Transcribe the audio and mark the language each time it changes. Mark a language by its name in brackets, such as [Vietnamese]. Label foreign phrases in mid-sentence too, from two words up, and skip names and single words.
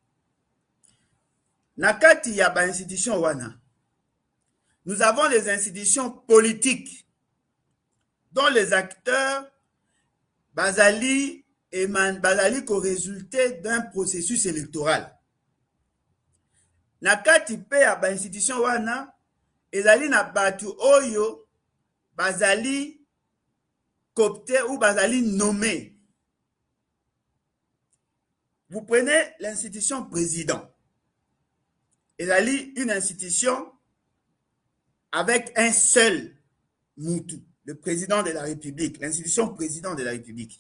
[Lingala] Nakati ya ba institution wana, [French] Nous avons les institutions politiques dont les acteurs [Lingala] bazali ko [French] résulté d'un processus électoral. [Lingala] Na kati pe ya ba institution wana ezali na batu oyo bazali coopté ou bazali nommé. [French] Vous prenez l'institution président. Ezali une institution avec un seul Moutou, le président de la République, l'institution président de la République.